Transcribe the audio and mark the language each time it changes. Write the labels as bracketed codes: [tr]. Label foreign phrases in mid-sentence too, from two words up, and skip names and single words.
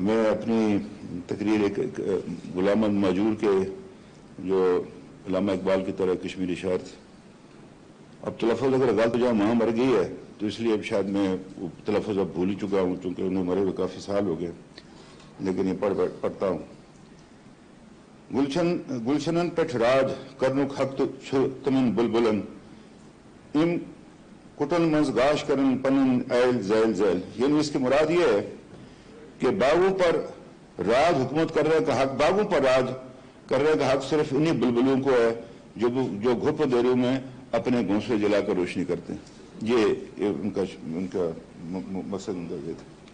[ur] میں اپنی تقریر ایک غلام احمد ماجور کے جو علامہ اقبال کی طرح کشمیری شاعر تھے، اب تلفظ اگر غلط جہاں ماں مر گئی ہے تو اس لیے اب شاید میں وہ تلفظ اب بھول ہی چکا ہوں چونکہ انہیں مرے ہوئے کافی سال ہو گئے، لیکن یہ پڑھتا ہوں۔ [ks] گلشنن پٹھ راج کرنک حق تمن بلبلن ام کٹن منز گاش کرن پنن ایل زیل زیل، [ur] یعنی اس کی مراد یہ ہے کہ باغوں پر راج حکومت کرنے کا حق، باغوں پر راج کرنے کا حق صرف انہی بلبلوں کو ہے جو گھپ دیروں میں اپنے گھونسلے جلا کر روشنی کرتے ہیں۔ یہ ان کا مقصد ان کا یہ تھا۔